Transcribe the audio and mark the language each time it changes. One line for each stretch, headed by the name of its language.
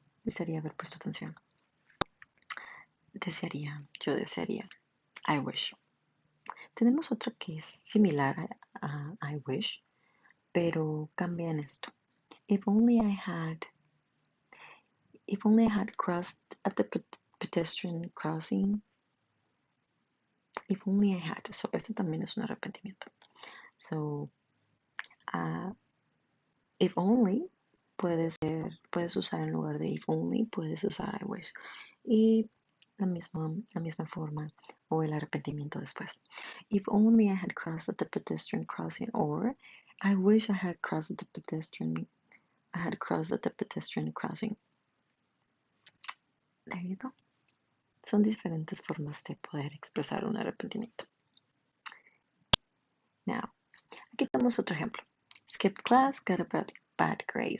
Spanish: Desearía haber puesto atención. Yo desearía.
English: I wish.
Spanish: Tenemos otra que es similar a I wish, pero cambia en esto.
English: If only I had crossed at the pedestrian crossing. If only I had.
Spanish: So, esto también es un arrepentimiento. So, if only puedes usar en lugar de if only, puedes usar I wish. Y la misma forma o el arrepentimiento después.
English: If only I had crossed the pedestrian crossing, or I wish I had crossed the pedestrian. I had crossed the pedestrian crossing. There you go.
Spanish: Son diferentes formas de poder expresar un arrepentimiento. Now, aquí tenemos otro ejemplo.
English: Skipped class, got a bad grade.